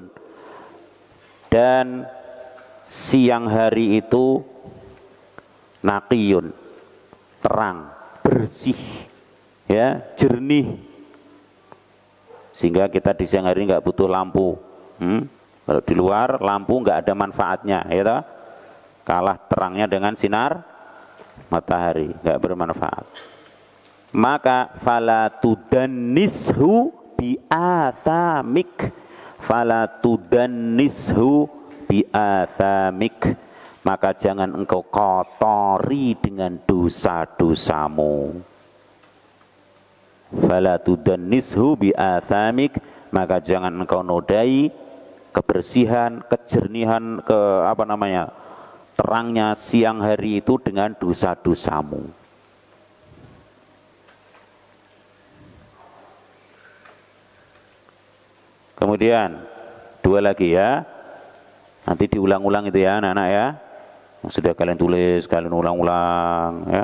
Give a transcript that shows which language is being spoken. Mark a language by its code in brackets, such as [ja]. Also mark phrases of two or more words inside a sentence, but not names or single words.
[id] Dan siang hari itu naqiyun, terang, bersih, ya, jernih. Sehingga kita di siang hari nggak butuh lampu. Kalau di luar lampu nggak ada manfaatnya, ya toh? Kalah terangnya dengan sinar matahari, nggak bermanfaat. [ar] Maka فلا تدنسه بآثامك فلا تدنسه بآثامك, [id] maka jangan engkau kotori dengan dosa-dosamu. [ar] فلا تدنسه بآثامك, [id] maka jangan engkau nodai kebersihan, kejernihan, terangnya siang hari itu dengan dosa-dosamu. Kemudian dua lagi ya, nanti diulang-ulang itu ya anak-anak ya, yang sudah kalian tulis, kalian ulang-ulang ya.